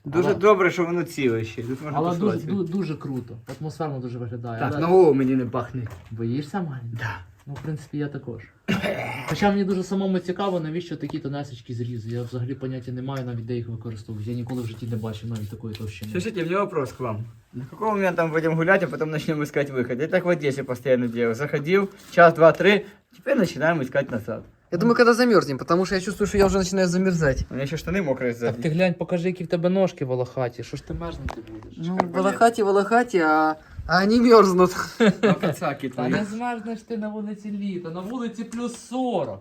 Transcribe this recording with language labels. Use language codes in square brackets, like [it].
[uk] Дуже добре, що воно ціле ще. Тут можна Але дуже, послати. дуже круто. Атмосферно дуже виглядає. Так, Але... на голову мені не пахне. Боїшся, маленький? Да. Ну, в принципі, я також. Хоча мені дуже самому цікаво, навіщо такі тонесечки зрізи. Я взагалі поняття не маю, навіть де їх використовують. Я ніколи в житті не бачив навіть такої товщини. [ru] Слушайте, у меня вопрос к вам. На какого момента мы пойдем гулять, а потом начнем искать выход? Я так в Одессе постоянно делаю. Заходил, час, два, три, теперь начинаем искать назад. Я думаю, когда замерзнем, потому что я чувствую, что я уже начинаю замерзать. У меня еще штаны мокрые [uk] Так [ru] сзади. [uk] ти глянь, покажи, які в тебе ножки волохаті. Що ж ти мерзнути будеш? [ru] Ну, волохати, а они мерзнут. А пацаки [uk] Та [ru] твои. [uk] не змерзнеш ти на вулиці літа, на вулиці плюс 40.